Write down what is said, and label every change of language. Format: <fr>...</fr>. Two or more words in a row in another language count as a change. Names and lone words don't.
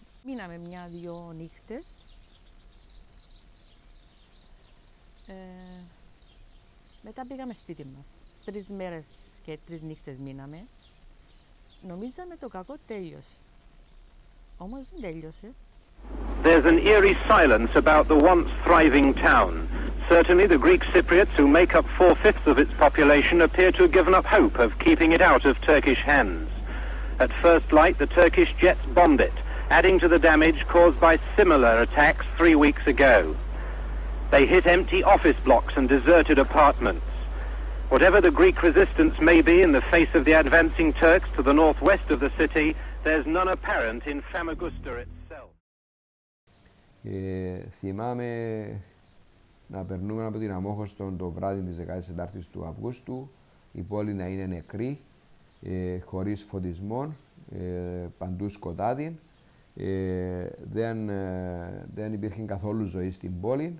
<el>Μείναμε 1-2 νύχτες. Μετά πήγαμε σπίτι μας. 3 μέρες και 3 νύχτες μείναμε. Νομίζαμε το κακό τέλειωσε. Όμως δεν τέλειωσε.</el> <en>There's an eerie silence about the once thriving town. Certainly the Greek Cypriots, who make up 4/5 of its population, appear to have given up hope of keeping it out of Turkish hands. At first light, the Turkish jets bombed it, adding to the damage caused by similar attacks 3 weeks ago. They hit empty office blocks and deserted apartments. Whatever the Greek resistance may be in the face of the advancing Turks to the northwest of the city, there's none apparent in Famagusta itself.</en> <el>Θυμάμαι να περνούμε από την Αμόχωστο το βράδυ της 14ης του Αυγούστου, η πόλη να είναι νεκρή, χωρίς φωτισμό, παντού σκοτάδι. Δεν υπήρχε καθόλου ζωή στην πόλη.</el>